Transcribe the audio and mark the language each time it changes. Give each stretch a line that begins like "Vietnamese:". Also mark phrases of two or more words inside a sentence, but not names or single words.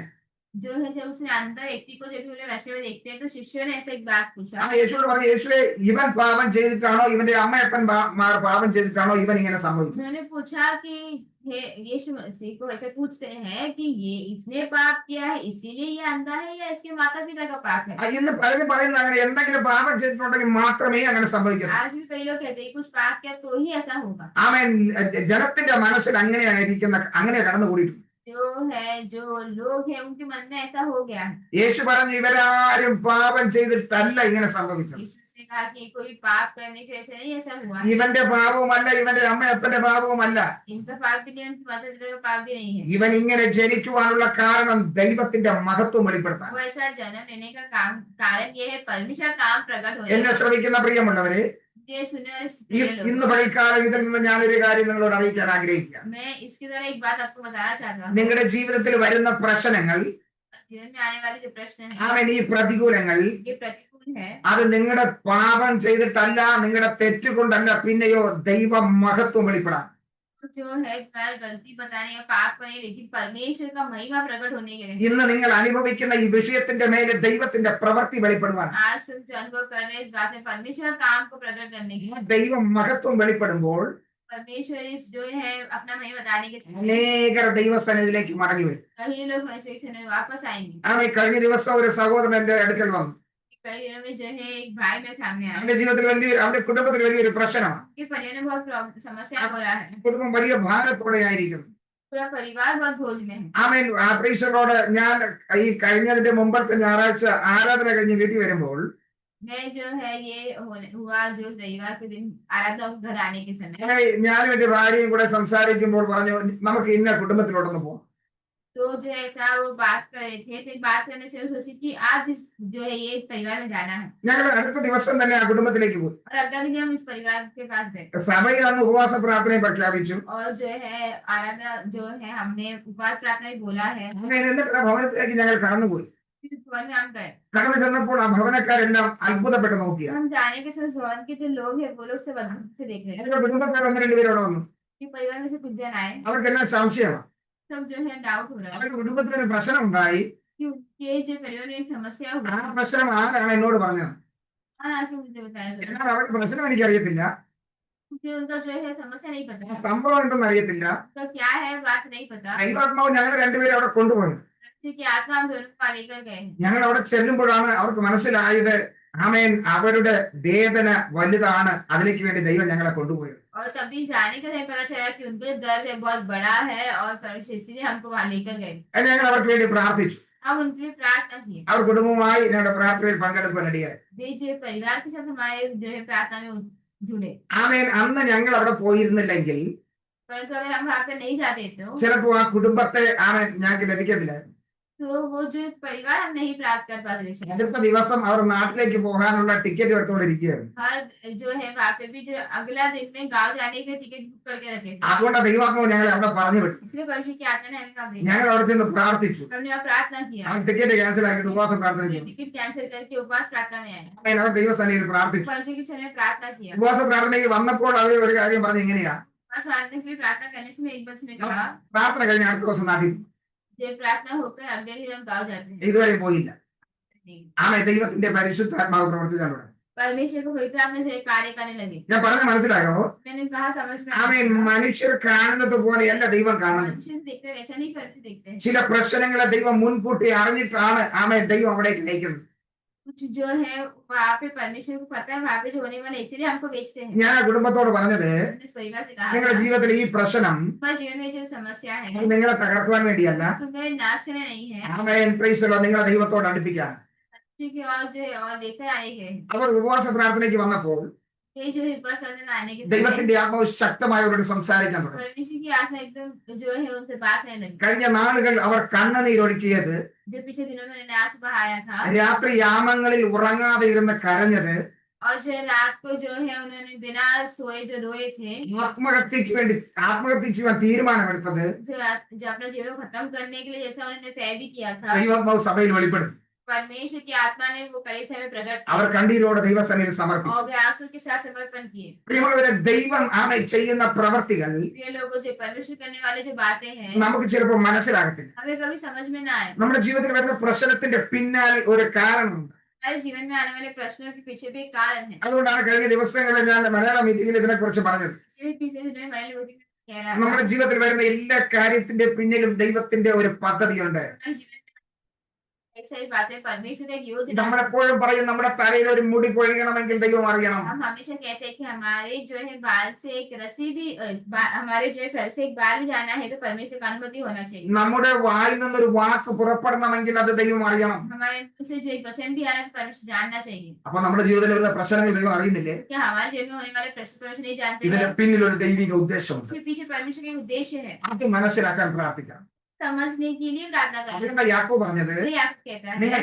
Hindi: जो है जब उसने अंदर व्यक्ति को जब वो रास्ते में देखते हैं तो शिष्यों ने ऐसा एक बात पूछा।
Malayalam: യേശുവോട് പറഞ്ഞു, യേശുവെ, ഇവൻ പാപം ചെയ്തിട്ടാണോ ഇവന്റെ അമ്മയപ്പൻ പാപം ചെയ്തിട്ടാണോ ഇവൻ ഇങ്ങനെ സംഭവിച്ചത്?
Hindi: उन्होंने पूछा कि हे यीशु मसीह को ऐसे पूछते हैं कि ये इसने पाप किया है इसीलिए ये अंधा है या इसके माता पिता का पाप है।
Malayalam: ഇന്ന് പലരും പറയുന്നത് അങ്ങനെ എന്തെങ്കിലും പാപം ചെയ്തിട്ടുണ്ടെങ്കിൽ മാത്രമേ അങ്ങനെ സംഭവിക്കൂ.
Hindi: आज भी कई लोग कहते हैं कुछ पाप किया तो ही ऐसा होगा।
Malayalam: ആമേൻ. ജനത്തിന്റെ മനസ്സിൽ അങ്ങനെ കടന്നുകൂടിയിട്ടുണ്ട്.
Hindi: जो है जो लोग हैं उनके मन में ऐसा हो गया है।
Malayalam: യേശു പറഞ്ഞു, ഇവരാരും പാപം ചെയ്തിട്ടല്ല इങ്ങനെ സംഭവിച്ചത്.
Hindi: यीशु ने कहा कि कोई पाप करने की वजह से नहीं ऐसा हुआ है।
Malayalam: ഇവന്റെ പാപവുമല്ല, ഇവന്റെ അമ്മയപ്പന്റെ പാപവുമല്ല.
Hindi: इनका पाप भी नहीं उनके माता पिता का पाप भी नहीं है।
Malayalam: ഇവൻ ഇങ്ങനെ ജനിക്കുവാനുള്ള കാരണം ദൈവത്തിന്റെ മഹത്വം വെളിപ്പെടുത്താൻ.
Hindi: वो ऐसा जन्म लेने का कारण ये है परमेश्वर काम प्रकट हो
Malayalam: എന്നെ ശ്രമിക്കുന്ന പ്രിയമുള്ളവരെ,
Hindi: ये सुनने वाले
Malayalam: ഇന്ന് പകൽക്കാലം ഇതിൽ നിന്ന് ഞാനൊരു കാര്യം നിങ്ങളോട് അറിയിക്കാൻ ആഗ്രഹിക്കുക.
Hindi: मैं इसके द्वारा एक बात आपको बताना चाहता हूँ।
Malayalam: നിങ്ങളുടെ ജീവിതത്തിൽ വരുന്ന പ്രശ്നങ്ങൾ,
Hindi: जीवन में आने वाले जो प्रश्न है
Malayalam: ആമേൻ, ഈ പ്രതികൂലങ്ങൾ,
Hindi: ये प्रतिकूल है।
Malayalam: അത് നിങ്ങളുടെ പാപം ചെയ്തിട്ടല്ല, നിങ്ങളുടെ തെറ്റുകൊണ്ടല്ല, പിന്നെയോ ദൈവ മഹത്വം വെളിപ്പെടാൻ.
Hindi: जो है तुम्हारी गलती बताने या पाप करने लेकिन परमेश्वर का महिमा प्रकट होने के लिए
Malayalam: ഇന്ന് നിങ്ങൾ അനുഭവിക്കുന്ന ഈ വിഷയത്തിന്റെ മേലെ ദൈവത്തിന്റെ പ്രവൃത്തി വെളിപ്പെടുവാൻ.
Hindi: आज तुम जो अनुभव कर रहे हैं इस बात में परमेश्वर काम को प्रकट करने के लिए
Malayalam: ദൈവ മഹത്വം വെളിപ്പെടുമ്പോൾ
Hindi: परमेश्वर इस जो है अपना महिमा बताने के समय
Malayalam: അനേകർ ദൈവസന്നിധിയിലേക്ക് മടങ്ങി വരും.
Hindi: कई लोग ऐसे समय वापस आएंगे।
Malayalam: ആമേൻ. കഴിഞ്ഞ ദിവസം ഒരു സഹോദരൻ എന്റെ അടുക്കൽ വന്നു.
Hindi: कई दिनों में जो है एक भाई मेरे सामने आया।
Malayalam: അവന്റെ ജീവിതത്തിൽ അവന്റെ കുടുംബത്തിൽ വലിയൊരു പ്രശ്നമാണ്.
Hindi: उनके परिवार में बहुत समस्या हो रहा है।
Malayalam: കുടുംബം വലിയ ഭാരത്തോടെ ആയിരിക്കുന്നു.
Hindi: पूरा परिवार बहुत बोझ में है।
Malayalam: ആമേൻ. പ്രീശനോട് ഞാൻ ഈ കഴിഞ്ഞതിന്റെ മുമ്പത്തെ ഞായറാഴ്ച ആരാധന കഴിഞ്ഞ് വീട്ടിൽ വരുമ്പോൾ
Hindi: मैं जो है ये हुआ जो रविवार के दिन आराधना को घर आने के समय,
Malayalam: അങ്ങനെ ഞാനും എന്റെ ഭാര്യയും കൂടെ സംസാരിക്കുമ്പോൾ പറഞ്ഞു നമുക്ക് ഇന്ന കുടുംബത്തിലോട്ടൊന്ന് പോകാം.
Hindi: तो जो ऐसा वो बात कर रहे थे, तो बात करने से वो सोची कि आज जो है ये परिवार में जाना है,
Malayalam: ഞങ്ങൾ അടുത്ത ദിവസം തന്നെ ആ കുടുംബത്തിലേക്ക് പോയി.
Hindi: और अगला दिन हम इस परिवार के पास गए,
Malayalam: സഭയിൽ അന്ന് ഉപവാസ പ്രാർത്ഥനയെ പ്രഖ്യാപിച്ചു.
Hindi: और जो है आराधना जो है हमने उपवास प्रार्थना भी बोला है,
Malayalam: അങ്ങനെ എന്നിട്ട് ആ ഭവനത്തിലേക്ക് ഞങ്ങൾ കടന്നുപോയി.
Hindi: फिर इस भवन में हम गए।
Malayalam: കടന്നു ചെന്നപ്പോൾ ആ ഭവനക്കാരെല്ലാം അത്ഭുതപ്പെട്ട് നോക്കിയ.
Hindi: हम जाने के समय भवन के जो लोग हैं वो लोग सब अद्भुत से देख रहे थे।
Malayalam: എന്റെ കുടുംബക്കാർ ഒന്ന് രണ്ടുപേരോടെ വന്നു.
Hindi: कि परिवार में से कुछ जन आए,
Malayalam: അവർക്കെല്ലാം സംശയമാണ്.
Hindi: सब जो है डाउट हो रहा है അവരുടെ കുടുംബത്തിൽ ഒരു പ്രശ്നം ഉണ്ടായി. कि उनके जो परिवार में एक समस्या ആ हुई।
Malayalam: പ്രശ്നം ആരാണ് എന്നോട് പറഞ്ഞത്?
Hindi: हाँ, आके मुझे बताया जरा।
Malayalam: എന്നാൽ അവരുടെ പ്രശ്നം എനിക്കറിയത്തില്ല.
Hindi: मुझे उनका जो है समस्या नहीं ആ पता,
Malayalam: സംഭവം എന്തെന്ന് അറിയത്തില്ല.
Hindi: उनका क्या है बात नहीं पता।
Malayalam: ദൈവാത്മാവ് ഞങ്ങൾ രണ്ടുപേരും അവിടെ കൊണ്ടുപോയി.
Hindi: कि आत्मा हम दोनों को लेकर गए हैं।
Malayalam: ഞങ്ങൾ അവിടെ ചെല്ലുമ്പോഴാണ് അവർക്ക് മനസ്സിലായത് ആമേൻ അവരുടെ വേദന വലുതാണ്, അതിലേക്ക് വേണ്ടി ദൈവം ഞങ്ങളെ കൊണ്ടുപോയത്.
Hindi: और तभी जाने का नहीं पता चला कि उनका दर्द है बहुत बड़ा है और परमेश्वर इसीलिए हमको वहां लेकर गए।
Malayalam: ഞങ്ങൾ അവർക്ക് വേണ്ടി പ്രാർത്ഥിച്ചു.
Hindi: हम उनके लिए प्रार्थना की।
Malayalam: അവർ കുടുംബവുമായി ഞങ്ങളുടെ പ്രാർത്ഥനയിൽ പങ്കെടുക്കാനിടയായി.
Hindi: वे जो परिवार के साथ हमारे जो है प्रार्थना में जुड़े।
Malayalam: ആമേൻ അന്ന് ഞങ്ങൾ അവിടെ പോയിരുന്നില്ലെങ്കിൽ
Hindi: परंतु अगर हम वहां पे नहीं जाते तो
Malayalam: ചിലപ്പോൾ ആ കുടുംബത്തെ ആമേൻ ഞങ്ങൾക്ക് ലഭിക്കത്തില്ലായിരുന്നു.
Hindi: वो जो परिवार हम नहीं प्राप्त कर पाते थे।
Malayalam: അടുത്ത ദിവസം അവർ നാട്ടിലേക്ക് പോകാനുള്ള ടിക്കറ്റ് എടുത്തുകൊണ്ടിരിക്കുകയായിരുന്നു.
Hindi: हर जो है वहाँ पे भी जो अगला दिन में गाँव जाने के टिकट बुक करके रखे थे।
Malayalam: അതുകൊണ്ട് ദൈവാത്മാവ് ഞങ്ങളെ അവിടെ പറഞ്ഞു വിട്ടു.
Hindi: इसलिए परमेश्वर की आत्मा ने हमें वहाँ भेजा।
Malayalam: ഞങ്ങൾ അവിടെ ചെന്ന് പ്രാർത്ഥിച്ചു.
Hindi: हमने वहाँ प्रार्थना किया,
Malayalam: ആ ടിക്കറ്റ് ക്യാൻസൽ ആക്കിയിട്ട് ഉപവാസ പ്രാർത്ഥന ചെയ്തു.
Hindi: टिकट कैंसिल करके उपवास प्रार्थना में आए।
Malayalam: ആമേൻ അവർ ദൈവസന്നിധിയിൽ പ്രാർത്ഥിച്ചു.
Hindi: परमेश्वर की चरण में प्रार्थना किया।
Malayalam: ഉപവാസ പ്രാർത്ഥനയ്ക്ക് വന്നപ്പോൾ അവർ ഒരു കാര്യം പറഞ്ഞു ഇങ്ങനെയാ.
Hindi: उपवास प्रार्थना के लिए प्रार्थना करने से एक बस ने कहा,
Malayalam: പ്രാർത്ഥന കഴിഞ്ഞ അടുത്ത ദിവസം നാട്ടിൽ
Hindi: जब प्रार्थना होकर अगले दिन हम गाँव जाते हैं।
Malayalam: ഇതുവരെ പോയില്ല. ആമേൻ ദൈവത്തിന്റെ പരിശുദ്ധാത്മാവ് പ്രവർത്തിച്ചാണ്.
Hindi: परमेश्वर को पवित्र आत्मा से कार्य करने लगे।
Malayalam: ഞാൻ പറഞ്ഞ മനസ്സിലായോ?
Hindi: मैंने कहा समझ में
Malayalam: ആമേൻ മനുഷ്യർ കാണുന്നത് പോലെയല്ല ദൈവം കാണുന്നത്.
Hindi: मनुष्य देखते वैसा नहीं करते देखते हैं।
Malayalam: ചില പ്രശ്നങ്ങളെ ദൈവം മുൻകൂട്ടി അറിഞ്ഞിട്ടാണ് ആമേൻ ദൈവം അവിടേക്ക് നയിക്കുന്നത്.
Hindi: कुछ जो है वहाँ पे परमेश्वर को पता है वहाँ पे जो होने वाला है, इसीलिए हमको बेचते हैं।
Malayalam: ഞാൻ ആ കുടുംബത്തോട് പറഞ്ഞത്
Hindi: हमने इस परिवार से कहा
Malayalam: നിങ്ങളുടെ
Hindi: था,
Malayalam: ജീവിതത്തിൽ ഈ പ്രശ്നം
Hindi: तुम्हारे जीवन में जो समस्या है
Malayalam: അത് നിങ്ങളെ തകർക്കുവാൻ വേണ്ടിയല്ല.
Hindi: तुम्हें नाश करना नहीं है,
Malayalam: ആമേൻ
English: Praise the Lord
Malayalam: നിങ്ങളെ ദൈവത്തോട് അടുപ്പിക്കാൻ.
Hindi: परमेश्वर की ओर जो है और लेकर आए हैं।
Malayalam: അവർ ഉപവാസ പ്രാർത്ഥനയ്ക്ക് വന്നപ്പോൾ
Hindi: ये जो है उपवास करने आने के समय
Malayalam: ദൈവത്തിന്റെ ആത്മാവ് ശക്തമായി അവരോട് സംസാരിക്കാൻ തുടങ്ങി.
Hindi: परमेश्वर की आत्मा एकदम जो है उनसे बात करने लगी।
Malayalam: കഴിഞ്ഞ നാളുകൾ അവർ കണ്ണുനീരൊഴുക്കിയത്,
Hindi: जो पिछले दिनों में उन्होंने आंसू बहाया था
Malayalam: രാത്രി യാമങ്ങളിൽ ഉറങ്ങാതെ ഇരുന്ന് കരഞ്ഞത്,
Hindi: और जो है रात को जो है उन्होंने बिना सोए जो रोए थे,
Malayalam: ആത്മഹത്യക്ക് വേണ്ടി ആത്മഹത്യ ചെയ്യാൻ തീരുമാനമെടുത്തത്
Hindi: जो अपना जीवन को खत्म करने के लिए जैसा उन्होंने तय भी किया था,
Malayalam: ദൈവാത്മാവ് സഭയിൽ വെളിപ്പെടുത്തി.
Hindi: परमेश्वर की आत्मा ने वो कलीसिया में प्रकट
Malayalam: അവർ
Hindi: किया
Malayalam: കണ്ണീരോടെ ദൈവസന്നിധിയിൽ സമർപ്പിച്ചു.
Hindi: और वे आंसू के साथ समर्पण किए।
Malayalam: പ്രിയമുള്ളവരെ, ദൈവം ആമേൻ ചെയ്യുന്ന പ്രവൃത്തികൾ
Hindi: ये लोगों जो परमेश्वर करने वाले जो बातें हैं
Malayalam: നമുക്ക് ചിലപ്പോൾ മനസ്സിലാകത്തില്ല.
Hindi: हमें कभी समझ में ना आए।
Malayalam: നമ്മുടെ ജീവിതത്തിൽ വരുന്ന പ്രശ്നത്തിന്റെ പിന്നാലെ ഒരു കാരണമുണ്ട്.
Hindi: हमारे जीवन में आने वाले प्रश्नों के पीछे भी एक कारण है।
Malayalam: അതുകൊണ്ടാണ് കഴിഞ്ഞ ദിവസങ്ങളിൽ ഞാൻ മലയാള മീറ്റിംഗിൽ ഇതിനെ കുറിച്ച് പറഞ്ഞത്.
Hindi: इसलिए पिछले दिनों में मैंने लोगों को कह रहा
Malayalam: നമ്മുടെ
Hindi: था,
Malayalam: ജീവിതത്തിൽ വരുന്ന എല്ലാ കാര്യത്തിന്റെ പിന്നിലും ദൈവത്തിന്റെ ഒരു പദ്ധതിയുണ്ട്.
Hindi: हमारे जीवन में एक सारी बातें परमेश्वर एक योजना।
Malayalam: നമ്മളെപ്പോഴും പറയും നമ്മുടെ തലയിൽ ഒരു മുടി കൊഴിയണമെങ്കിൽ ദൈവം അറിയണം.
Hindi: हम हमेशा कहते हैं कि हमारे जो है बाल से एक रस्सी भी हमारे जो है सर से एक बाल भी जाना है तो परमेश्वर का अनुमति होना चाहिए।
Malayalam: നമ്മുടെ വായിൽ നിന്നൊരു വാക്ക് പുറപ്പെടണമെങ്കിൽ അത് ദൈവം അറിയണം.
Hindi: हमारे मुंह से जो एक वचन भी आना है तो परमेश्वर जानना चाहिए।
Malayalam: അപ്പൊ നമ്മുടെ ജീവിതത്തിൽ വരുന്ന പ്രശ്നങ്ങൾ ദൈവം അറിയുന്നില്ലേ?
Hindi: क्या हमारे जीवन में होने वाले प्रश्न परमेश्वर नहीं जानते
Malayalam: ഇതിന്
Hindi: हैं?
Malayalam: പിന്നിൽ ഒരു ദൈവിക ഉദ്ദേശമുണ്ട്.
Hindi: इसके पीछे परमेश्वर का एक उद्देश्य है।
Malayalam: അത് മനസ്സിലാക്കാൻ പ്രാർത്ഥിക്കാം.
Hindi: समझने के लिए प्रार्थना करें।
Malayalam: അതുകൊണ്ട് യാക്കോബ് പറഞ്ഞത്,
Hindi: तो ये आपको कहता
Malayalam: നിങ്ങൾ